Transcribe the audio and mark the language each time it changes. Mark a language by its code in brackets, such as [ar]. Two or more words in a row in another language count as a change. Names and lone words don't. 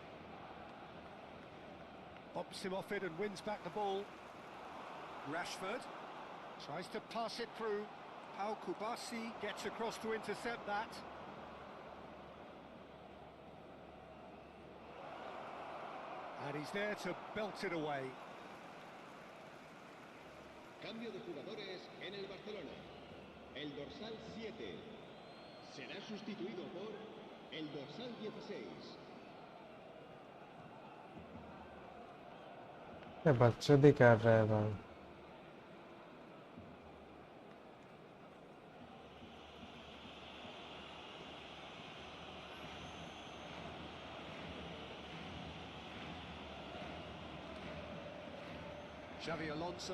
[en] Bumps him off it and wins back the ball. Rashford tries to pass it through. Cᴏᴘᴏɪʀɪឡɪ gets across to intercept that. And he's there to belt it away. [es] Cambio de jugadores en el Barcelona. El dorsal 7 será sustituido por el dorsal 16. [hi] ये बकचोदी कर रहा है भाई. Xavi Alonso.